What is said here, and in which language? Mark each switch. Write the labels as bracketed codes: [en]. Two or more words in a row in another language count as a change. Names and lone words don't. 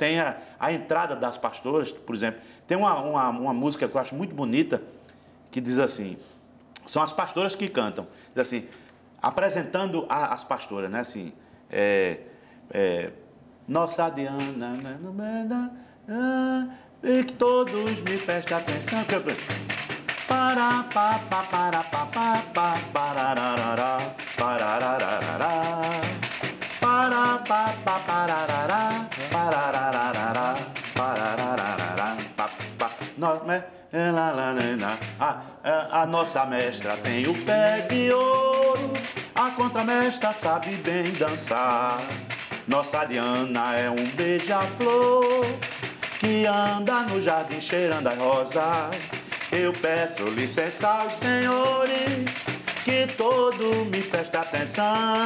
[pt] Tem a entrada das pastoras, por exemplo. Tem uma música que eu acho muito bonita, que diz assim, são as pastoras que cantam, diz assim, apresentando as pastoras, né? Assim, nossa Diana, e que todos me prestem atenção. Para pa pa para pa pa pa parararara parararara para pa pa pararara parararara parararara pa pa nossa mestra tem o pé de ouro, a contramestra sabe bem dançar. Nossa Diana é um beija-flor que anda no jardim cheirando as rosas. Eu peço licença aos senhores que todo me presta atenção.